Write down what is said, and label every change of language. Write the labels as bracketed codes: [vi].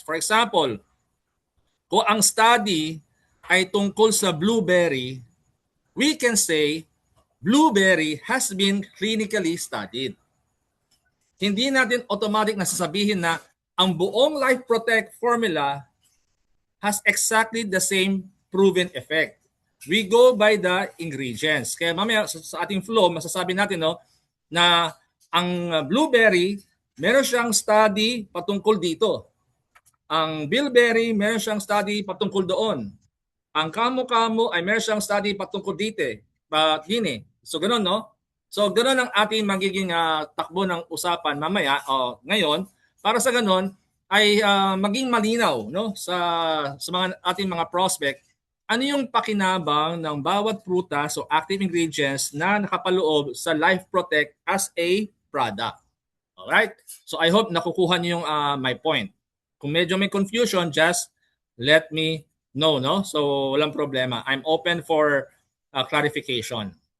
[en] For example, [tl] kung ang study ay tungkol sa blueberry, [en] we can say blueberry has been clinically studied. [tl] Hindi natin automatic na sasabihin na ang buong [en] Life Protect formula has exactly the same proven effect. We go by the ingredients. [tl] Kaya mamaya sa ating flow, masasabi natin na ang blueberry, meron siyang study patungkol dito. Ang bilberry, meron siyang study patungkol doon. Ang kamo-kamo ay meron siyang study patungkol dito. So ganoon, no? So ganoon ang ating magiging takbo ng usapan mamaya ngayon para sa ganoon ay maging malinaw, no, sa mga ating mga prospect ano yung pakinabang ng bawat prutas o active ingredients na nakapaloob sa Life Protect as a product. [en] Alright? So I hope [tl] nakukuha niyo yung [en] my point. [tl] Kung medyo may [en] confusion, just let me know, no? [tl] So walang problema. [en] I'm open for clarification.